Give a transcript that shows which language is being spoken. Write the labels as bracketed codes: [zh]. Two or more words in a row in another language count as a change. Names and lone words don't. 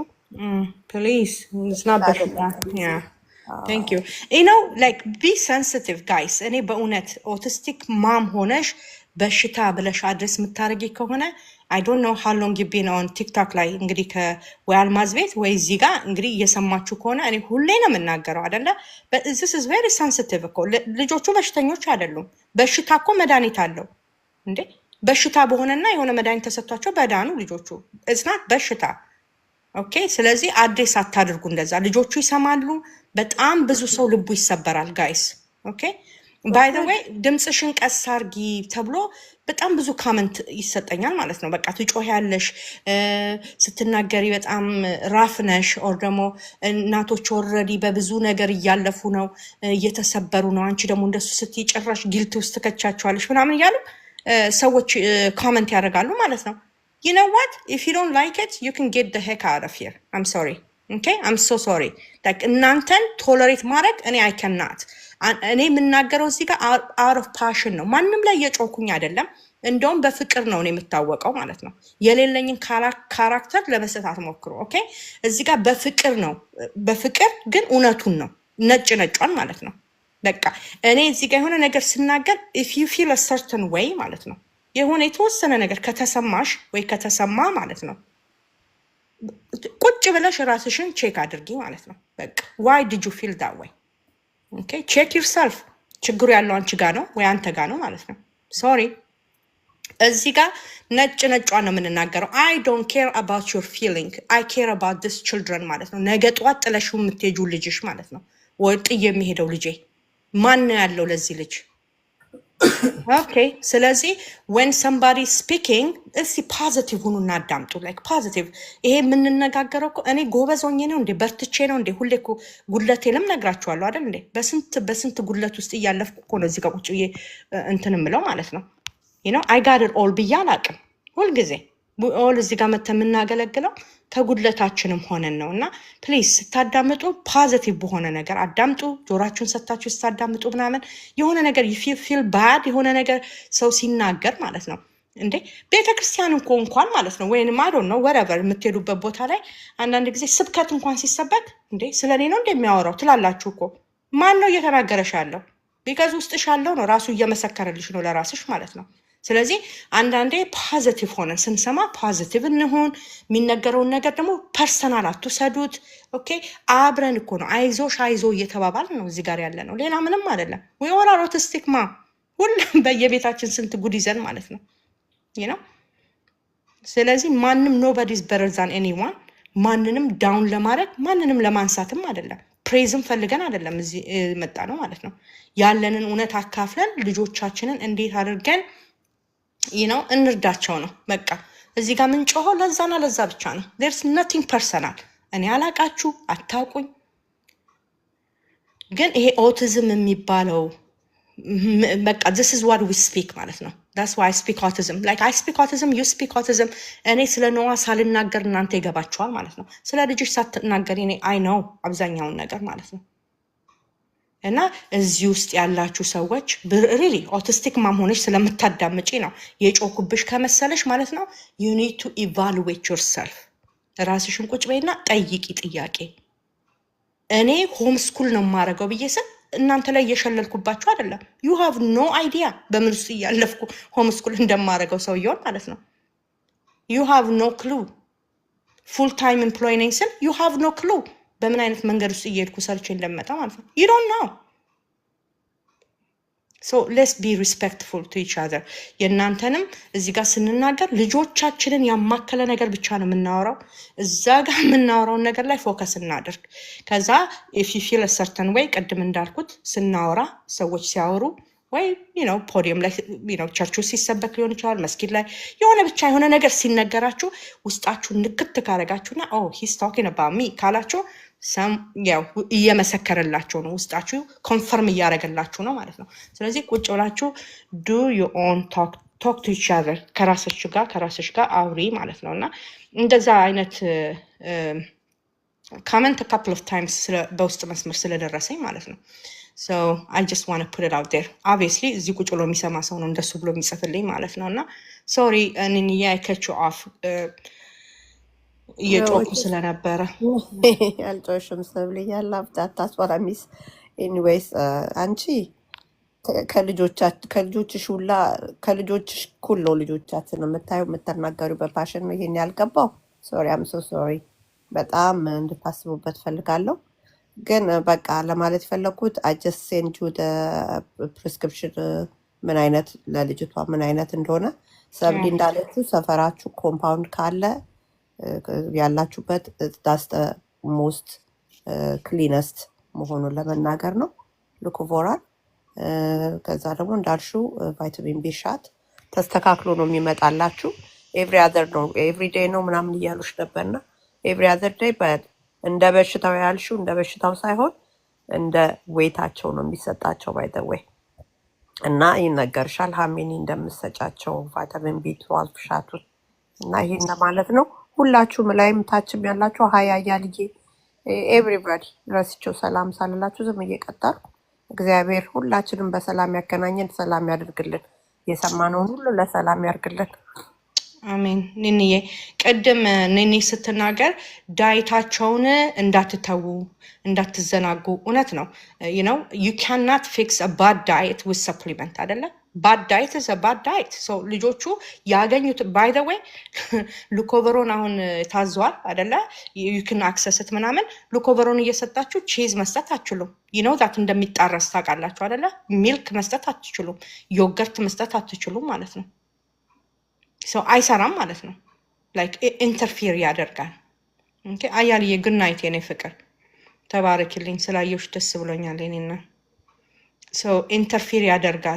[am] ፕሊዝ ስና በሽታ [en] thank you [am] ነው [en] like be sensitive guys። [am] እኔ በእውነት [en] autistic mom [am] ሆነሽ በሽታ ብለሽ አድረስ የምታደርጊ ከሆነ [en] I don't know how long you been on TikTok [am] ላይ እንግዲህ ወይ አልማዝ ቤት ወይ እዚህ ጋር እንግዲህ እየሰማችሁ ከሆነ እኔ ሁሌ ነው የምናገረው አይደለ? [en] this is very sensitive [am] እኮ ልጆቹ በሽተኞች አይደሉም። በሽታ እኮ መድኃኒት አለው እንዴ? በሽታ በሆነና የሆነ መድኃኒት ተሰጥቷቸው በዳኑ ልጆቹ እዝናት በሽታ ኦኬ። ስለዚህ አድሬስ አታድርጉ እንደዛ። ልጆቹ ይሰማሉ። በጣም ብዙ ሰው ልቡ ይሰበራል ጋይስ። [en] okay by the way [am] ድምፅሽን ቀስ አርጊ ተብሎ በጣም ብዙ ካመንት ይሰጠኛል ማለት ነው። በቃ ትጮያለሽ፣ ስትናገሪ በጣም ራፍ ነሽ፣ ኦር ደግሞ እናቶች ኦልሬዲ በብዙ ነገር እያለፉ ነው፣ እየተሰበሩ ነው። አንቺ ደግሞ እንደሱ ስትይ ጭራሽ ጊልት ውስጥ ትከቻቸዋለሽ ምናምን እያሉ ሰዎች ካመንት ያደርጋሉ ማለት ነው። [en] you know what if you don't like it you can get the heck out of here. I'm sorry. okay I'm so sorry. like [am] እናንተን ቶለሬት ማድረግ እኔ [en] I cannot [am] እኔ የምናገረው እዚህ ጋር [en] out of passion [am] ነው። ማንም ላይ የጮኩኝ አይደለም። እንደውም በፍቅር ነው እኔ የምታወቀው ማለት ነው። የሌለኝን ካራክተር ለመስጠት ሞክሩ። ኦኬ እዚህ ጋር በፍቅር ነው። በፍቅር ግን እውነቱን ነው ነጭ ነጯን ማለት ነው። በቃ እኔ እዚህ ጋር የሆነ ነገር ስናገር [en] if you feel a certain way [am] ማለት ነው የሆነ የተወሰነ ነገር ከተሰማሽ ወይ ከተሰማ ማለት ነው ቁጭ ብለሽ ራስሽን ቼክ አድርጊ ማለት ነው። በቃ [en] why did you feel that way? okay check yourself. [am] ችግሩ ያለው አንቺ ጋር ነው ወይ አንተ ጋር ነው ማለት ነው። ሶሪ እዚህ ጋር ነጭ ነጯን ነው የምንናገረው። [en] I don't care about your feeling. I care about this children [am] ማለት ነው። ነገ ጧት ጥለሽው የምትሄጂው ልጅሽ ማለት ነው። ወይ ጥዬ የሚሄደው ልጄ ማን ነው ያለው ለዚህ ልጅ? ኦኬ ስለዚህ [en] when somebody speaking [am] እስቲ ፖዚቲቭ ሁኑ እናዳምጡ [en] like positive [am] ይሄ የምንነጋገረው እኮ እኔ ጎበዝ ሆኜ ነው እንዴ በርትቼ ነው እንዴ ሁሌ እኮ ጉድለቴንም ነግራችኋለሁ አይደል እንዴ በስንት ጉድለት ውስጥ እያለፍኩ እኮ ነው እዚህ ጋር ቁጭ ብዬ እንትን የምለው ማለት ነው [en] you know I got it all [am] ብዬ አላቅም ሁልጊዜ ኦል እዚህ ጋር መተን የምናገለግለው ከጉድለታችንም ሆነን ነው እና ፕሊዝ ስታዳምጡ ፖዚቲቭ በሆነ ነገር አዳምጡ ጆሮአችሁን ሰታችሁ ስታዳምጡ ምናምን የሆነ ነገር [en] you feel bad [am] የሆነ ነገር ሰው ሲናገር ማለት ነው እንዴ ቤተክርስቲያን እንኳን ማለት ነው ወይንም [en] I don't know whatever [am] የምትሄዱበት ቦታ ላይ አንዳንድ ጊዜ ስብከት እንኳን ሲሰበክ እንዴ ስለኔ ነው እንደሚያወራው ትላላችሁ እኮ ማን ነው እየተናገረሽ ያለው because ውስጥሽ ያለው ነው ራሱ እየመሰከረልሽ ነው ለራስሽ ማለት ነው ስለዚህ አንዳንዴ ፖዚቲቭ ሆነን ስንሰማ ፖዚቲቭ እንሆን የሚነገረውን ነገር ደግሞ ፐርሰናል አትውሰዱት ኦኬ አብረን እኮ ነው አይዞሽ አይዞ እየተባባልን ነው እዚህ ጋር ያለ ነው ሌላ ምንም አይደለም [en] we all are autistic ma [am] ሁሉም በየቤታችን ስንት ጉድ ይዘን ማለት ነው [en] you know [am] ስለዚህ ማንም [en] nobody is better than anyone [am] ማንንም ዳውን ለማድረግ ማንንም ለማንሳትም አይደለም ፕሬዝም ፈልገን አይደለም እዚህ መጣ ነው ማለት ነው ያለንን እውነት አካፍለን ልጆቻችንን እንዴት አድርገን [en] you know [am] እንርዳቸው ነው በቃ እዚህ ጋር ምን ጮሆ ለዛና ለዛ ብቻ ነው [en] there's nothing personal [am] እኔ አላቃችሁ አታውቁኝ ግን ይሄ ኦቲዝም የሚባለው በቃ [en] this is what we speak [am] ማለት ነው [en] that's why I speak autism like I speak autism you speak autism [am] እኔ ስለ ኖዋ ሳልናገር እናንተ ይገባችኋል ማለት ነው ስለ ልጅሽ ሳትናገር እኔ [en] I know [am] አብዛኛውን ነገር ማለት ነው እና እዚህ ውስጥ ያላችሁ ሰዎች [en] really autistic [am] ማምሆንሽ ስለምታዳምጪ ነው የጮኩብሽ ከመሰለሽ ማለት ነው [en] you need to evaluate yourself [am] ራስሽን ቁጭ በይና ጠይቂ ጥያቄ እኔ [en] home school [am] ነው ማረገው ብዬ እናንተ ላይ እየሸለልኩባችሁ አይደለም [en] you have no idea [am] በምን ውስጥ ያለፍኩ [en] home school [am] እንደማረገው ሰው ይሆን ማለት ነው [en] you have no clue full time employee [am] ነኝ ስል [en] you have no clue [am] በምን አይነት መንገድ ውስጥ እየሄድኩ ሰርቼ እንደመጣ ማለት ነው [en] you don't know so let's be respectful to each other [am] የናንተንም እዚህ ጋር ስንናገር ልጆቻችንን ያማከለ ነገር ብቻ ነው የምናወራው እዛ ጋር የምናወራው ነገር ላይ ፎከስ እናድርግ ከዛ [en] if you feel a certain way [am] ቀድም እንዳልኩት ስናወራ ሰዎች ሲያወሩ ወይ [en] you know [am] ፖዲየም ላይ [en] you know [am] ቸርች ውስጥ ሲሰበክ ሊሆን ይችላል መስጊድ ላይ የሆነ ብቻ የሆነ ነገር ሲነገራችሁ ውስጣችሁ ንክት ካረጋችሁና [en] oh he's talking about me [am] ካላችሁ ያው እየመሰከረላችሁ ነው ውስጣችሁ ኮንፈርም እያደረገላችሁ ነው ማለት ነው ስለዚህ ቁጭ ብላችሁ [en] do your own talk to each other [am] ከራስሽ ጋር አውሪ ማለት ነውና እንደዛ አይነት [en] comment a couple of times [am] በውስጥ መስመር ስለደረሰኝ ማለት ነው [en] so I just want to put it out there obviously [am] እዚህ ቁጭ ብሎ የሚሰማ ሰው ነው እንደሱ ብሎ የሚጽፍልኝ ማለት ነውና sorry እኔን ያ off እየጮኩ ስለነበረ ያልጮሽም ሰብልኛል አፍታታስ ወራሚስ ኤኒዌይስ አንቺ ከልጆችሽ ሁላ ከልጆችሽ ሁሉ ልጆቻችን የምታዩ የምትናገሩ በፓሽን ነው ይሄን ያልገባው [en] sorry I'm so sorry [am] በጣም እንድታስቡበት ፈልጋለሁ ግን በቃ ለማለት ፈለኩት I [en] just send you the prescription [am] ምን አይነት ለልጅቷ ምን አይነት እንደሆነ ሰብሊ እንዳለችው ሰፈራችሁ ኮምፓውንድ ካለ ያላችሁበት [en] that's the most cleanest [am] መሆኑን ለመናገር ነው ሉኮቮራል ከዛ ደግሞ እንዳልሽው [en] vitamin B shot [am] ተስተካክሎ ነው የሚመጣላችሁ [en] every day [am] ነው ምናምን እያሉሽ ነበርና [en] every other day but [am] እንደ በሽታው ያልሽው እንደ በሽታው ሳይሆን እንደ ዌይታቸው ነው የሚሰጣቸው [en] by the way [am] እና ይነገርሻል ሀሚኒ እንደምትሰጫቸው [en] vitamin B12 shot [am] እና ይሄን ማለት ነው ሁላችሁም ላይም ታችም ያላችሁ ሀያ ያልዬ ኤቭሪባዲ ራስቸው ሰላም ሳልላችሁ ዝም እየቀጣልኩ እግዚአብሔር ሁላችንም በሰላም ያገናኘን ሰላም ያድርግልን የሰማነውን ሁሉ ለሰላም ያርግልን አሜን ንንዬ ቀደም ንኒ ስትናገር ዳይታቸውን እንዳትተው እንዳትዘናጉ እውነት ነው [en] you know you cannot fix a bad diet with supplement አይደለ bad diet is a bad diet so [am] ልጆቹ ያገኙት [en] by the way ሉኮቨሮን አሁን [am] ታዟል አይደለ [en] you can access it [am] ምናምን ሉኮቨሮን እየሰጣችሁ ቺዝ መስጠት አትችሉም [en] you know that [am] እንደሚጣረስ ታውቃላችሁ አይደለ ሚልክ መስጠት አትችሉም ዮገርት መስጠት አትችሉም ማለት ነው so አይሰራም ማለት ነው [en] like interfere [am] ያደርጋል okay አያልዬ [en] good night [am] የኔ ፍቅር ተባረክልኝ ስላየሁሽ ደስ ብሎኛል እኔና [en] so interfere [am] ያደርጋል